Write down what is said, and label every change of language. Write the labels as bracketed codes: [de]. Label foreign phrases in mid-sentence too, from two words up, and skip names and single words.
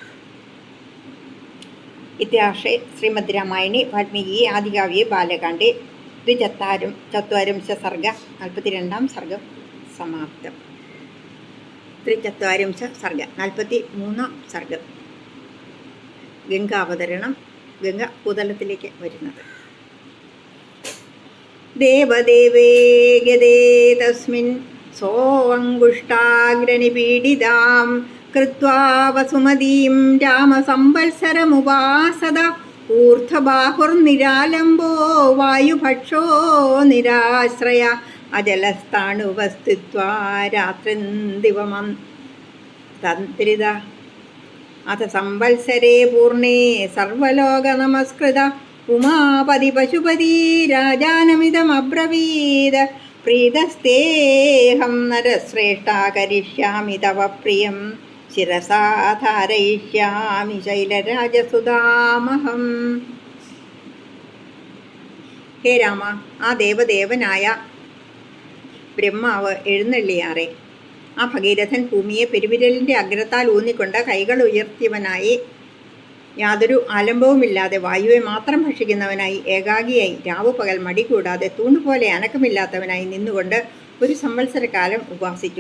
[sa] ഇത്യാർഷേ ശ്രീമദ് രാമായണി വാൽമീകി ആദികാവ്യേ ബാലകാണ്ഡേ ദ്വിചത്വാരിംശ സർഗ [ml] 42-ാം സർഗം സമാപ്തം. 43-ാം സർഗം ഗംഗാവതരണം. ഗംഗ ഭൂതലത്തിലേക്ക് വരുന്നത്. [sa] ദേവദേവേ ഗതേ തസ്മിൻ सोऽङ्गुष्ठाग्रनिपीडितां कृत्वा वसुमतीं रामसंवत्सरमुपासद ऊर्ध्वबाहुर्निरालम्बो वायुभक्षो निराश्रय अजलस्ताणुवस्थित्वा रात्रिन्दिवमं तन्त्रित अथ संवत्सरे पूर्णे सर्वलोकनमस्कृत उमापति पशुपति राजानमिदमब्रवीद प्रीतस्तेऽहं नरश्रेष्ठा करिष्यामि तव प्रियं शिरसा धारयिष्यामि ശൈലരാജസുതാമഹം. [ml] ഹേ രാമ, ആ ദേവദേവനായ ബ്രഹ്മാവ് എഴുന്നള്ളിയാറെ. ആ ഭഗീരഥൻ ഭൂമിയെ പെരുവിരലിൻ്റെ അഗ്രത്താൽ ഊന്നിക്കൊണ്ട് കൈകൾ ഉയർത്തിയവനായി, യാതൊരു ആലംബവുമില്ലാതെ വായുവെ മാത്രം ഭക്ഷിക്കുന്നവനായി, ഏകാഗിയായി, രാവുപകൽ മടി കൂടാതെ തൂണുപോലെ അനക്കമില്ലാത്തവനായി നിന്നുകൊണ്ട് ഒരു സംവത്സരക്കാലം ഉപാസിച്ചു.